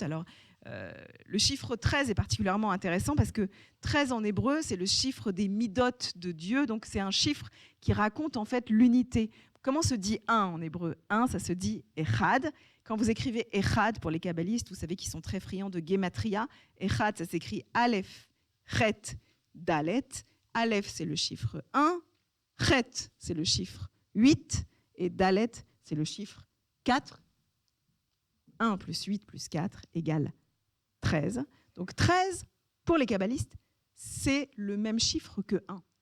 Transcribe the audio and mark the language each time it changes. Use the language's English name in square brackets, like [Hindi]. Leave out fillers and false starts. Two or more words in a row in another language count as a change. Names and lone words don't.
[French] Alors, le chiffre 13 est particulièrement intéressant parce que 13 en hébreu, c'est le chiffre des midot de Dieu. Donc, c'est un chiffre qui raconte en fait l'unité. Comment se dit un en hébreu ? Un, ça se dit echad. Quand vous écrivez echad pour les kabbalistes, vous savez qu'ils sont très friands de gematria. Echad, ça s'écrit [Hebrew] אלף, חית, דלת. [French] Aleph, c'est le chiffre 1. Chet, c'est le chiffre 8. Et dalet, c'est le chiffre 4. 1 plus 8 plus 4 égale 13. Donc 13, pour les kabbalistes, c'est le même chiffre que 1.